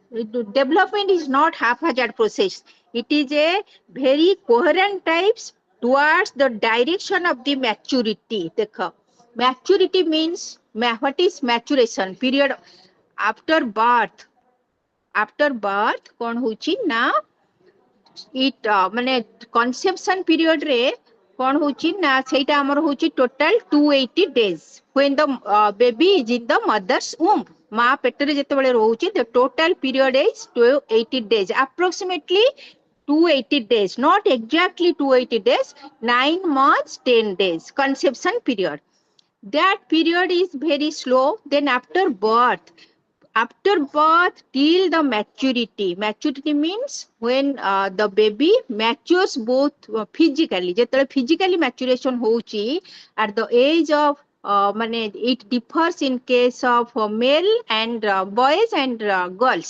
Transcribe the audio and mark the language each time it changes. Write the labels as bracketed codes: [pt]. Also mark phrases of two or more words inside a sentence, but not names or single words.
[en] Development is not haphazard process. It is a very coherent types towards the direction of the maturity. देखो, maturity means what is maturation period after birth. After birth [or] କଣ ହଉଛି ନା ମାନେ [en] conception period [or] ରେ କଣ ହଉଛି ନା ସେଇଟା ଆମର ହଉଛି [en] total 280 days when the baby is in the mother's womb. [or] ମା ପେଟରେ ଯେତେବେଳେ ରହୁଛି [en] the total period is 280 days, approximately 280 days, not exactly 280 days, 9 months 10 days conception period. That period is very slow. Then after birth till the maturity means when the baby matures both physically, ଯେତେବେଳେ physically maturation ହଉଛି at the age of ମାନେ it differs in case of male and boys and girls.